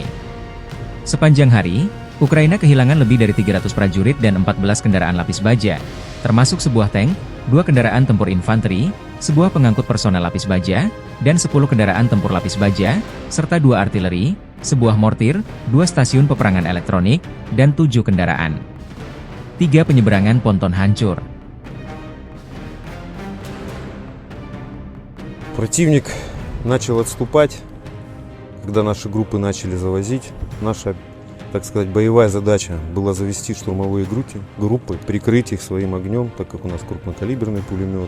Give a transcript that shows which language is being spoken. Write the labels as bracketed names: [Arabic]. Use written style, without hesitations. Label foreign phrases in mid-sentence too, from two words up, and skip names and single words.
[Indonesian] Sepanjang hari, Ukraina kehilangan lebih dari 300 prajurit dan 14 kendaraan lapis baja, termasuk sebuah tank, 2 kendaraan tempur infanteri, sebuah pengangkut personel lapis baja, dan 10 kendaraan tempur lapis baja, serta 2 artileri, sebuah mortir, 2 stasiun peperangan elektronik, dan 7 kendaraan. 3 penyeberangan ponton hancur. [Russian] Противник начал отступать, когда наши группы начали завозить. Наша, так сказать, боевая задача была завести штурмовые группы, прикрыть их своим огнем, так как у нас крупнокалиберный пулемет.